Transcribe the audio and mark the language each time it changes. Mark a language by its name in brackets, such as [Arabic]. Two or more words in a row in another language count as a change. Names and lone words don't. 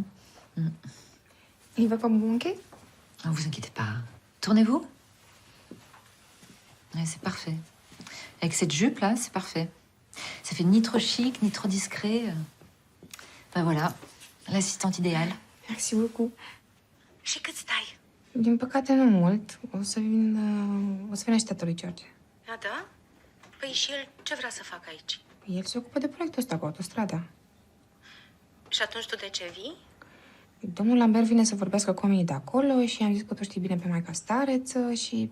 [French] Il va pas me manquer? Ne vous inquiétez pas. Tournez-vous. Ouais, c'est parfait. Avec cette jupe-là, c'est parfait. Ça fait ni trop chic, ni trop discret. Ben voilà, l'assistante idéale. Merci beaucoup. [Romanian] Și cât stai? Din păcate nu mult. O să vină și tatălui George. A, da? Păi și el ce vrea să facă aici? El se ocupă de proiectul ăsta cu autostrada. Și atunci tu de ce vii? Domnul Lambert vine să vorbească cu oamenii de acolo și am zis că tu știi bine pe maica stareță și...